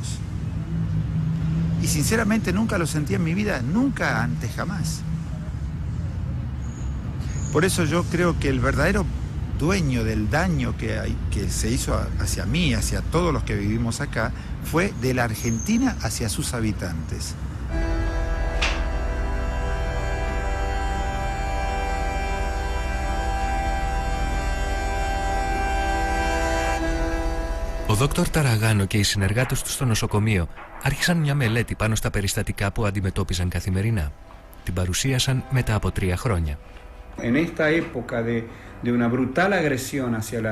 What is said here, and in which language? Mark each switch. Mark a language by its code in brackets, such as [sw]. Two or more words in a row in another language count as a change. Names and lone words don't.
[es] Y sinceramente nunca lo sentí en mi vida, nunca antes, jamás. Por eso yo creo que el verdadero dueño del daño que se hizo hacia mí, hacia todos los que vivimos acá, fue de la Argentina hacia sus habitantes. [el] Ο Δόκτωρ Ταραγάνο και οι συνεργάτες του στο νοσοκομείο άρχισαν μια μελέτη πάνω στα περιστατικά που αντιμετώπιζαν καθημερινά. Την παρουσίασαν μετά από 3 χρόνια. [es] En esta época de una brutal agresión hacia la